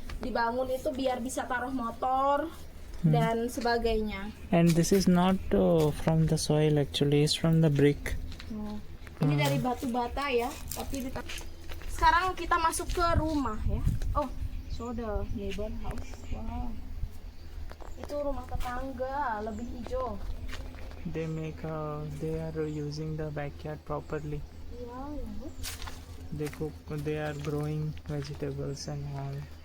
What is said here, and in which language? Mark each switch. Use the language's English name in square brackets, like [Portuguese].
[Indonesian] Dibangun itu biar bisa taruh motor dan sebagainya. [English] And this is not from the soil actually, it's from the brick. [Indonesian] Oh, ini dari batu bata ya, tapi sekarang kita masuk ke rumah ya. [English] Oh, show the neighbor house. Wow. [Indonesian] Itu rumah tetangga, lebih hijau. [English] They are using the backyard properly. Wow. They are growing vegetables and all.